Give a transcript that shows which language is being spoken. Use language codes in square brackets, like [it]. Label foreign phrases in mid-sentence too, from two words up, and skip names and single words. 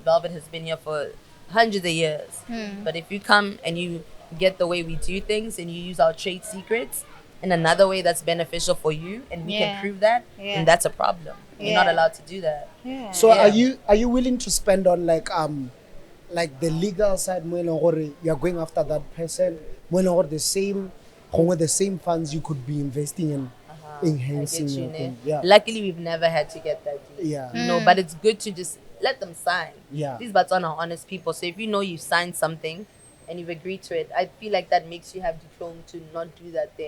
[en] Velvet has been here for hundreds of years. But if you come and you get the way we do things, and you use our trade secrets in another way that's beneficial for you, and we can prove that, then that's a problem. You're not allowed to do that. Yeah. So are you willing to spend on like the legal side [tn] mo e leng gore [en] you are going after that person, [tn] mo e leng gore [en] the same funds you could be investing in enhancing I get you, your Ne. thing. Yeah. Luckily, we've never had to get that deep. Yeah. You know, but it's good to just let them sign. Yeah. These Batswana are honest people. So if you know you've signed something and you've agreed to it, I feel like that makes you have diploma to not do that thing.